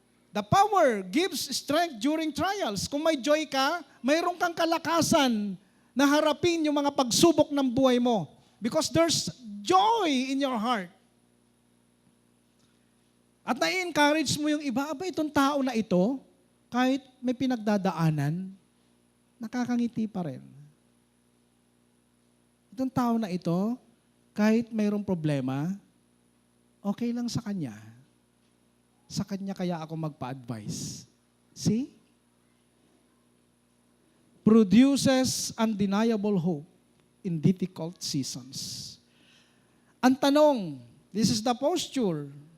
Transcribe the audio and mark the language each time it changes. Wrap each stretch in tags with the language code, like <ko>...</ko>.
<en>The power gives strength during trials.</en> <tl>Kung may joy ka, mayroon kang kalakasan na harapin yung mga pagsubok ng buhay mo.</tl> <en>Because there's joy in your heart.</en> <tl>At na-encourage mo yung iba, aba itong tao na ito, kahit may pinagdadaanan, nakakangiti pa rin. Itong tao na ito, kahit mayroong problema, okay lang sa kanya. Sa kanya kaya ako magpa-advise.</tl> <en>See? Produces undeniable hope in difficult seasons.</en> <tl>Ang tanong,</tl> <en>this is the posture.</en>